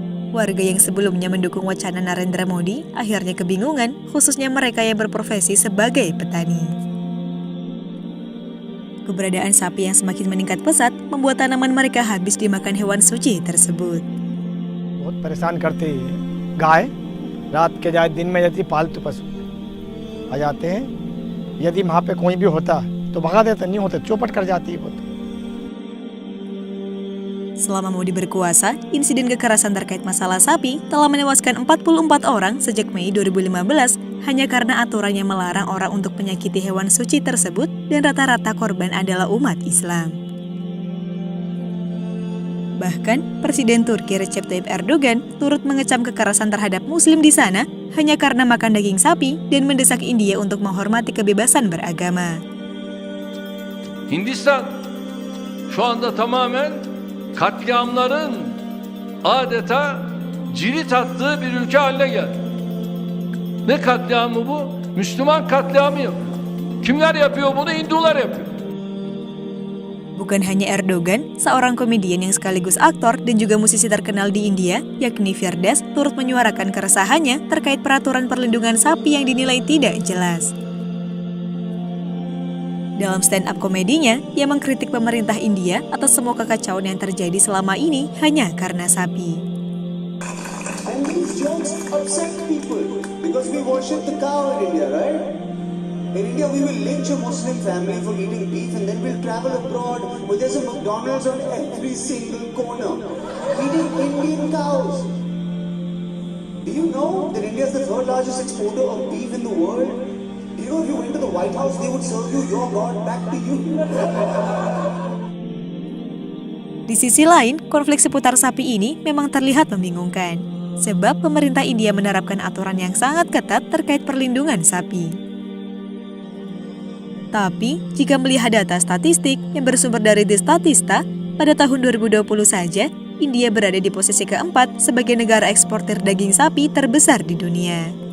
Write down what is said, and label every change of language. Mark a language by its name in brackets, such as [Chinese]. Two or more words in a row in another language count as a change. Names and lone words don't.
[Indonesian] Warga yang sebelumnya mendukung wacana Narendra Modi akhirnya kebingungan, khususnya mereka yang berprofesi sebagai petani. Keberadaan sapi yang semakin meningkat pesat membuat tanaman mereka habis dimakan hewan suci tersebut. [Hindi] बहुत परेशान करते हैं गाय रात के जाए दिन में यदि पालतू पशु आ जाते हैं यदि वहाँ पे कोई भी होता तो भगा देते नहीं होते चौपट कर जाती है वो तो। [Indonesian] Selama Modi berkuasa, insiden kekerasan terkait masalah sapi telah menewaskan 44 orang sejak Mei 2015 hanya karena aturan yang melarang orang untuk menyakiti hewan suci tersebut dan rata-rata korban adalah umat Islam. Bahkan, Presiden Turki Recep Tayyip Erdogan turut mengecam kekerasan terhadap Muslim di sana hanya karena makan daging sapi dan mendesak India untuk menghormati kebebasan beragama. [Turkish] Hindistan şu anda tamamen katliamların adeta cirit attığı bir ülke haline geldi. Ne katliamı bu? Müslüman katliamı yapıyor. Kimler yapıyor bunu? Hindular yapıyor. [Indonesian] Bukan hanya Erdogan, seorang komedian yang sekaligus aktor dan juga musisi terkenal di India, yakni Firdas, turut menyuarakan keresahannya terkait peraturan perlindungan sapi yang dinilai tidak jelas. Dalam stand-up komedinya, ia mengkritik pemerintah India atas semua kekacauan yang terjadi selama ini hanya karena sapi. [English] And these jokes upset people because we worship the cow in India, right? In India, we will lynch a Muslim family for eating beef and then we'll travel abroad where there's a McDonald's on every single corner, eating Indian cows. Do you know that India is the third largest exporter of beef in the world? Do you know if you went to the White House, they would serve you your God back to you? [Indonesian] Di sisi lain, konflik seputar sapi ini memang terlihat membingungkan, sebab pemerintah India menerapkan aturan yang sangat ketat terkait perlindungan sapi. Tapi, jika melihat data statistik yang bersumber dari The Statista, pada tahun 2020 saja, India berada di posisi keempat sebagai negara eksportir daging sapi terbesar di dunia.